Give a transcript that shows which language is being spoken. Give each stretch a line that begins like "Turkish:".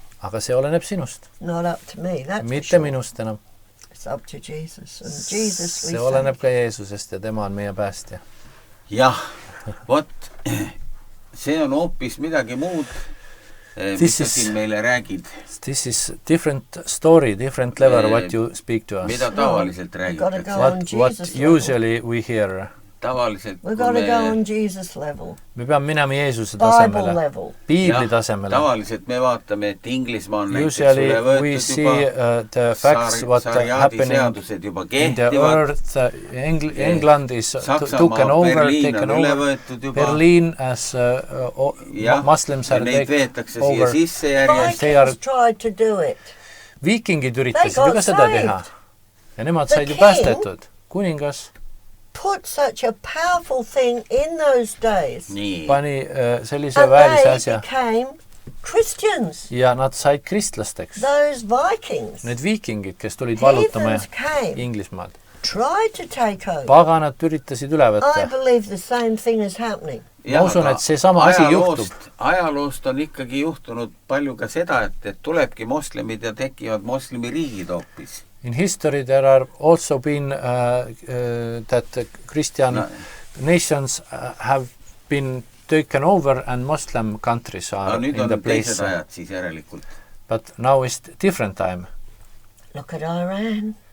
Estonian: aga see oleneb sinust.
English: Not up to me, that's
Estonian: Mitte
English: for sure.
Estonian: minust enam.
English: It's up to Jesus. And Jesus we
Estonian: see oleneb ka Jeesusest ja tema on meie päästja. Jah, vot, see on hoopis midagi muud, mis sa siin meile räägid.
English: This is different story, different level what you speak to us.
Estonian: Mida tavaliselt räägitakse.
English: What usually we hear.
Estonian: Tavaliselt,
English: We've got to go on Jesus level.
Estonian: Me peame minema Jeesuse
English: Bible
Estonian: tasemele.
English: level.
Estonian: Piibli tasemele. Tavaliselt me vaatame, et Inglismaa on
English: usually we see the facts what happening in the earth. England is taken over. Berliin as Muslims are taken over. Vikings tried to do it.
Estonian: Viikingid üritasid ju ka seda teha. Ja nemad said ju päästetud. Kuningas
English: put such a powerful thing in those days.
Estonian: Pani sellise väelise asja.
English: And they became Christians.
Estonian: Ja nad said kristlasteks.
English: Those Vikings.
Estonian: Need viikingid, kes tulid vallutama Inglismaad.
English: Tried to take over.
Estonian: Paganad üritasid üle võtta.
English: I believe the same thing is happening.
Estonian: Ma usun, et see sama asi juhtub. Ajaloost on ikkagi juhtunud palju ka seda, et tulebki moslemid ja tekivad moslemi riigid hoopis.
English: In history there are also been that Christian nations have been taken over and Muslim countries are in the place.
Estonian: Ajad, siis järelikult.
English: But now is different time. Look at Iran.